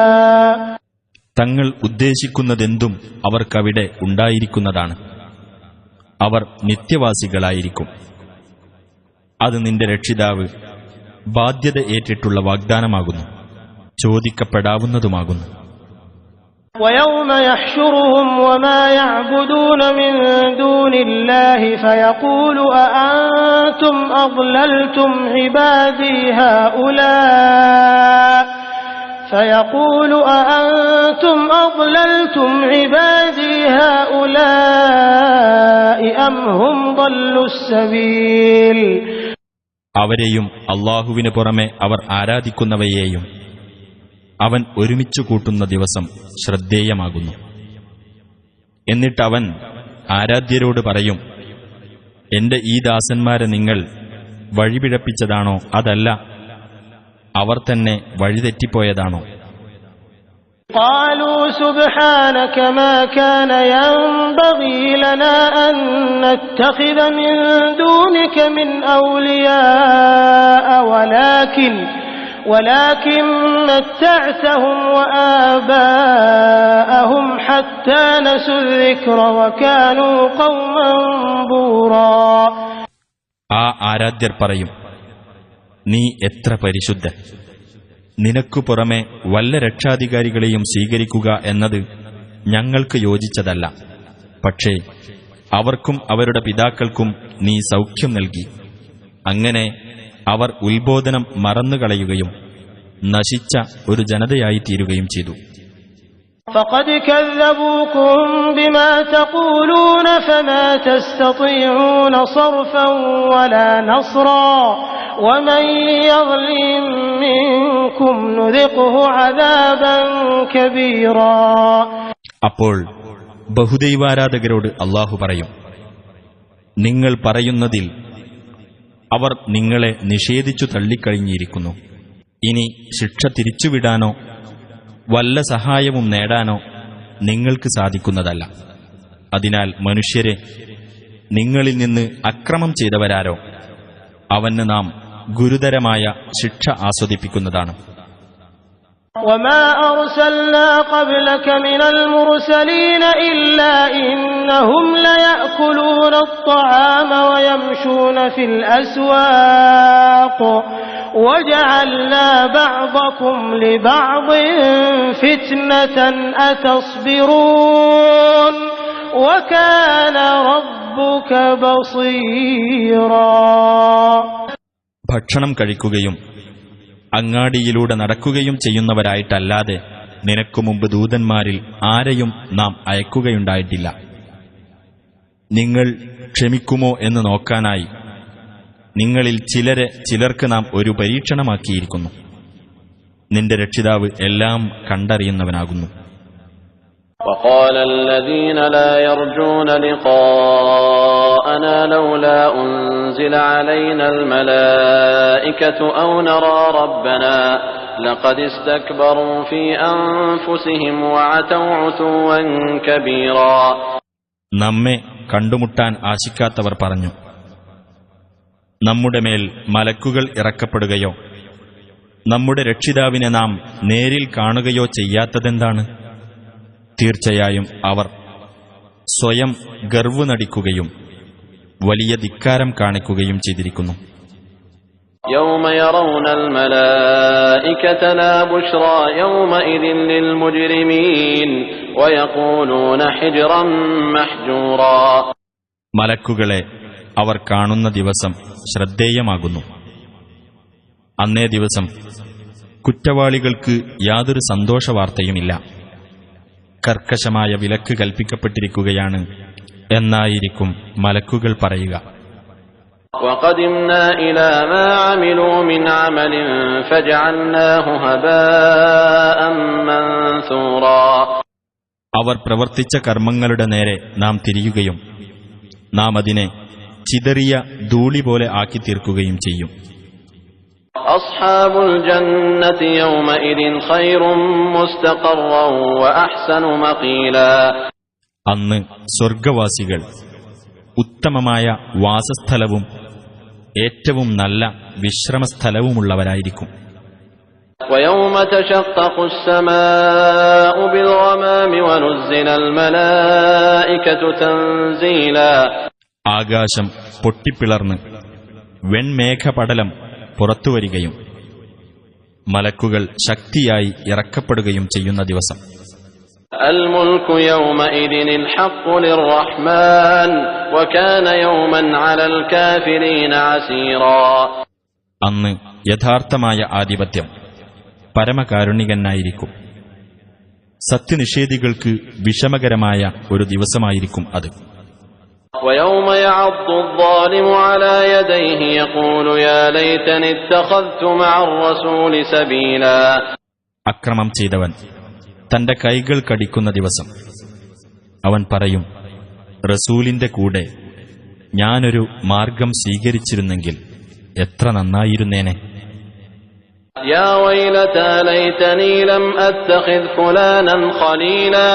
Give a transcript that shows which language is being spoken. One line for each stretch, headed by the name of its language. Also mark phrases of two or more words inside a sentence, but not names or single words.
Malayalam: തങ്ങൾ ഉദ്ദേശിക്കുന്നതെന്തും അവർക്കവിടെ ഉണ്ടായിരിക്കുന്നതാണ്. അവർ നിത്യവാസികളായിരിക്കും. അത് നിന്റെ രക്ഷിതാവ് ബാധ്യത ഏറ്റിട്ടുള്ള വാഗ്ദാനമാകുന്നു, ചോദിക്കപ്പെടാവുന്നതുമാകുന്നു.
Arabic: وَيَوْمَ يَحْشُرُهُمْ وَمَا يَعْبُدُونَ مِن دُونِ اللَّهِ فَيَقُولُ أَأَنتُمْ أَضْلَلْتُمْ عِبَادِي هَؤُلَاءِ أَمْ هُمْ ضَلُّوا السَّبِيلَ.
Malayalam: അവരെയും അല്ലാഹുവിനു പുറമെ അവർ ആരാധിക്കുന്നവയെയും അവൻ ഒരുമിച്ചു കൂട്ടുന്ന ദിവസം ശ്രദ്ധേയമാകുന്നു. എന്നിട്ടവൻ ആരാധ്യരോട് പറയും, എന്റെ ഈ ദാസന്മാരെ നിങ്ങൾ വഴിപിഴപ്പിച്ചതാണോ, അതല്ല അവർ തന്നെ വഴിതെറ്റിപ്പോയതാണോ?
Arabic: قالوا سبحانك ما كان ينبغي لنا أن نتخذ من دونك من أولياء ولكن متعتهم وآباءهم حتى نسوا الذكر وكانوا قوما بورا.
Malayalam: ആ ആരാധ്യർ പറയും, നീ എത്ര പരിശുദ്ധൻ! നിനക്കു പുറമെ വല്ല രക്ഷാധികാരികളെയും സ്വീകരിക്കുക എന്നത് ഞങ്ങൾക്ക് യോജിച്ചതല്ല. പക്ഷേ അവർക്കും അവരുടെ പിതാക്കൾക്കും നീ സൗഖ്യം നൽകി. അങ്ങനെ അവർ ഉത്ബോധനം മറന്നുകളയുകയും നശിച്ച ഒരു ജനതയായി തീരുകയും ചെയ്തു.
Arabic: فقد كذبوكم بما تقولون فما تستطيعون صرفا ولا نصرا ومن يظلم منكم نذقه عذابا كبيرا.
Malayalam: അപ്പോൾ ബഹുദൈവാരാധകരോട് അല്ലാഹു പറയും, നിങ്ങൾ പറയുന്നതിൽ അവർ നിങ്ങളെ നിഷേധിച്ചു തള്ളിക്കഴിഞ്ഞിരിക്കുന്നു. ഇനി ശിക്ഷ തിരിച്ചുവിടാനോ വല്ല സഹായവും നേടാനോ നിങ്ങൾക്ക് സാധിക്കുന്നതല്ല. അതിനാൽ മനുഷ്യരെ, നിങ്ങളിൽ നിന്ന് അക്രമം ചെയ്തവരാരോ അവന് നാം ഗുരുതരമായ ശിക്ഷ ആസ്വദിപ്പിക്കുന്നതാണ്.
Arabic: وما أرسلنا قبلك من المرسلين إلا إنهم ليأكلون الطعام ويمشون في الأسواق وجعلنا بعضكم لبعض فتنة أتصبرون وكان ربك بصيرا.
Malayalam: ഭക്ഷണം കഴിക്കുകയും അങ്ങാടിയിലൂടെ നടക്കുകയും ചെയ്യുന്നവരായിട്ടല്ലാതെ നിനക്കു മുമ്പ് ദൂതന്മാരിൽ ആരെയും നാം അയക്കുകയുണ്ടായിട്ടില്ല. നിങ്ങൾ ക്ഷമിക്കുമോ എന്ന് നോക്കാനായി നിങ്ങളിൽ ചിലർക്ക് നാം ഒരു പരീക്ഷണമാക്കിയിരിക്കുന്നു. നിന്റെ രക്ഷിതാവ് എല്ലാം കണ്ടറിയുന്നവനാകുന്നു.
Arabic: وقال الذين لا يرجون لقاءنا لولا أنزل علينا الملائكة أو نرى ربنا لقد استكبروا في أنفسهم وعتوا عتوا كبيرا.
Malayalam: നമ്മെ കണ്ടുമുട്ടാൻ ആശിക്കാത്തവർ പറഞ്ഞു, നമ്മുടെ മേൽ മലക്കുകൾ ഇറക്കപ്പെടുകയോ നമ്മുടെ രക്ഷിതാവിനെ നാം നേരിൽ കാണുകയോ ചെയ്യാത്തതെന്താണ്? തീർച്ചയായും അവർ സ്വയം ഗർവ് നടിക്കുകയും വലിയ ധിക്കാരം കാണിക്കുകയും ചെയ്തിരിക്കുന്നു.
Arabic: يوم يرون الملائكة لا بشرى يومئذ للمجرمين ويقولون حجرا محجورا.
Malayalam: മലക്കുകളെ അവർ കാണുന്ന ദിവസം ശ്രദ്ധേയമാകുന്നു. അന്നേ ദിവസം കുറ്റവാളികൾക്ക് യാതൊരു സന്തോഷവാർത്തയുമില്ല. കർക്കശമായ വിലക്ക് കൽപ്പിക്കപ്പെട്ടിരിക്കുകയാണ് എന്നായിരിക്കും മലക്കുകൾ പറയുക.
Arabic: وَقَدِمْنَا إِلَى مَا عَمِلُوا مِنْ عَمَلٍ فَجَعَلْنَاهُ هَبَاءً مَنْثُورًا.
Malayalam: അവർ പ്രവർത്തിച്ച കർമ്മങ്ങളുടെ നേരെ നാം തിരിയുകയും നാം അതിനെ ചിതറിയ ധൂളി പോലെ ആക്കി തീർക്കുകയും ചെയ്യും.
Arabic: أصحاب الجنة يومئذ خير مستقرا وأحسن مقيلا.
Malayalam: അന്ന് സ്വർഗവാസികൾ ഉത്തമമായ വാസസ്ഥലവും ഏറ്റവും നല്ല വിശ്രമസ്ഥലവുമുള്ളവരായിരിക്കും.
Arabic: ويوم تشقق السماء بالغمام ونزل الملائكة تنزيلا.
Malayalam: ആകാശം പൊട്ടിപ്പിളർന്ന് വെൺമേഘപടലം പുറത്തുവരികയും മലക്കുകൾ ശക്തിയായി ഇറക്കപ്പെടുകയും ചെയ്യുന്ന ദിവസം.
Arabic: الملك يومئذ الحق للرحمن وكان يوما على الكافرين عسيرا.
Malayalam: അന്ന് യഥാർത്ഥമായ ആധിപത്യം പരമകാരുണികനായിരിക്കും. സത്യനിഷേധികൾക്ക് വിഷമകരമായ ഒരു ദിവസമായിരിക്കും അത്.
Arabic: ويوم يعض الظالم على يديه يقول يا ليتني اتخذت مع الرسول سبيلا.
Malayalam: അക്രമം ചെയ്തവൻ തന്റെ കൈകൾ കടിക്കുന്ന ദിവസം അവൻ പറയും, റസൂലിന്റെ കൂടെ ഞാനൊരു മാർഗം സ്വീകരിച്ചിരുന്നെങ്കിൽ എത്ര നന്നായിരുന്നേനെ.
Arabic: يا ويلتى ليتني لم أتخذ فلانا خليلا.